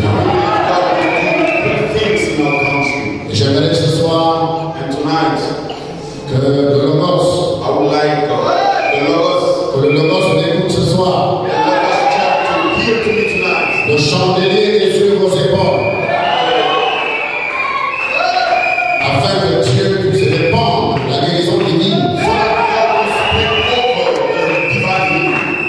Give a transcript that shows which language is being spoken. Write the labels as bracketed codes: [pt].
[en] man. God will do great things in our country. [fr] Et j'aimerais ce soir [en] And tonight, [fr] que le Logos, [en] I would like [fr] que le Logos m'écoute ce soir. [en] the Logos church to hear to me tonight. [fr] Le chandelier est sur vos épaules. Afin que Dieu puisse répandre la guérison divine. [en] So that God will speak over the divine healing.